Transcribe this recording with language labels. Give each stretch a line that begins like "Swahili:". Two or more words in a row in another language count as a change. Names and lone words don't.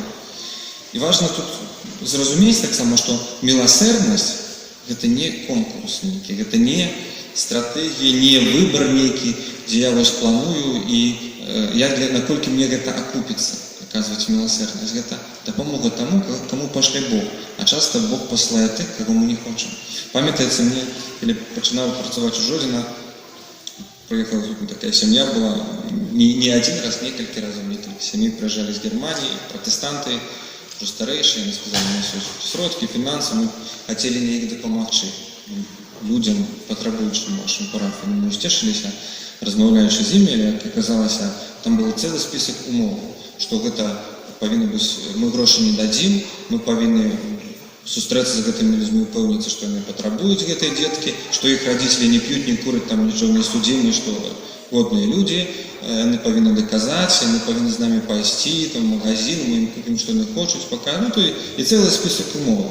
Belarusian: І важна тут зразумець таксама, што міласэрнасць гэта не конкурс нейкі, гэта не стратэгія, не выбар нейкі, дзе я вось планую і наколькі мне гэта акупіцца, аказваць міласэрнасць. Гэта дапамога таму, каму пашле Бог. А часта Бог паслае тых, каго мы не хочам. Памятаецца мне, калі пачынаў працаваць у Жодзіна,
Russian: приехала такая семья была, не один раз,
Belarusian: некалькі разоў, некалькі семей прыязджалі з Германии, пратэстанты, уже старэйшыя,
Russian: они сказали,
Belarusian: у нас ёсць сродкі, фінансы, мы хацелі неяк дапамагчы людям, патрабуючым вашым парафіям. Мы сцешыліся, размаўляючы з імі, як аказалася, там был цэлы спісак умоў, што гэта павінна быць, мы грошы не дадзім, мы павінны сустрэцца з гэтымі людзьмі, упэўніцца, што яны патрабуюць гэтыя дзеткі, што іх радзіцелі не п'юць, не кураць, там нічого не судзімі, што годныя людзі, яны павінны даказаць, яны павінны з намі пайсці, там,
Russian: в магазин,
Belarusian: мы ім купім, што яны хочуць, і цэлы спісак умоў.